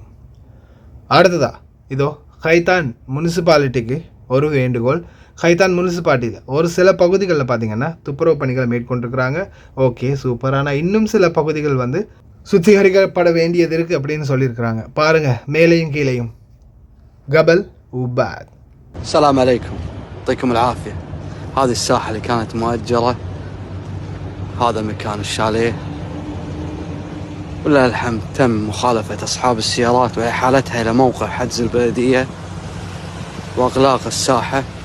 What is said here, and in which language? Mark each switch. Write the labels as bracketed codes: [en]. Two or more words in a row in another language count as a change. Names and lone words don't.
[ta] அடுத்ததா இதோ கைதான் முனிசிபாலிட்டிக்கு ஒரு வேண்டுகோள். கைதான் முனிசிபாலிட்டியில் ஒரு சில பகுதிகளில் பார்த்திங்கன்னா துப்புரவு பணிகளை மேற்கொண்டிருக்கிறாங்க. [en] okay super. [ta] ஆனால் இன்னும் சில பகுதிகள் வந்து சுத்திகரிக்கப்பட வேண்டியது இருக்குது அப்படின்னு சொல்லியிருக்கிறாங்க. பாருங்கள் மேலேயும் கீழேயும். [ar] قبل وبعد. السلام عليكم، يعطيكم العافية. هذه الساحة اللي كانت مؤجرة، هذا مكان الشاليه، ولله الحمد تم مخالفة أصحاب السيارات وإحالتها إلى موقع حجز البلدية وإغلاق الساحة.